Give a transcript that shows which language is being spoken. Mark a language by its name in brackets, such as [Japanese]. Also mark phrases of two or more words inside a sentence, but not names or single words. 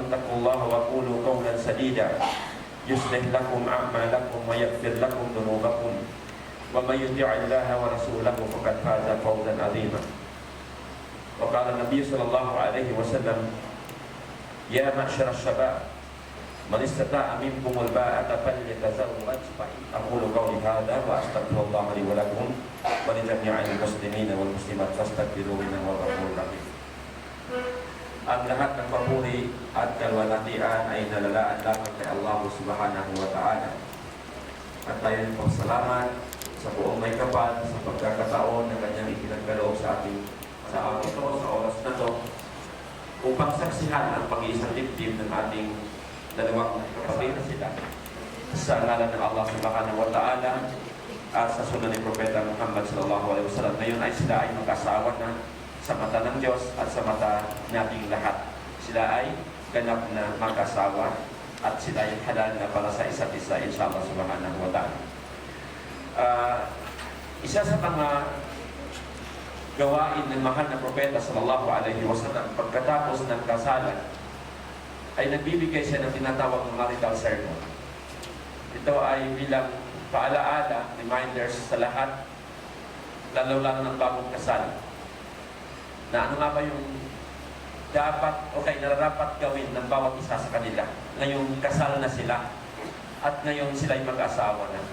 [Arabic] اتقوا الله وقولوا قولا سديدا يصلح لكم أعمالكم ويغفر لكم ذنوبكم ومن يطع الله ورسوله فقد فاز فوزا عظيما وقال النبي صلى الله عليه وسلم يا معشر الشباب من استطاع منكم الباءة فليتزوج أقول قولي هذا وأستغفر الله لي ولكم ولجميع المسلمين والمسلمات فاستغفروه إنه هو الغفور الرحيم. [Filipino] Ang lahat ng papuri at kalwalhatian ay nalalaan lamang kay Allah [Arabic] سبحانه وتعالى. [Filipino] At tayo pong salamat sa buong may kapal sa pagkakataon na kanyang ipinagkaloob sa ating sa oras na to upang saksihan ang pag-iisang dibdib ng ating dalawang kapatid na sila sa ngalan ng Allah [Arabic] سبحانه وتعالى [Filipino] at sa sunod ni Propeta Muhammad [Arabic] صلى الله عليه وسلم. [Filipino] Ngayon ay sila ay mag-asawa na sa mata ng Diyos at sa mata nating lahat. Sila ay ganap na mag-asawa at sila ay halal na para sa isa't isa, [Arabic] إن شاء الله سبحانه وتعالى. [Filipino] Isa sa mga gawain ng mahal na propeta [Arabic] صلى الله عليه وسلم [Filipino] pagkatapos ng kasalan ay nagbibigay siya ng tinatawag ng marital sermon. Ito ay bilang paalaala, reminders sa lahat, lalo-lalo ng bagong kasal, na ano nga ba yung dapat o nararapat gawin ng bawat isa sa kanila ngayong kasal na sila at ngayon sila ay mag-asawa na.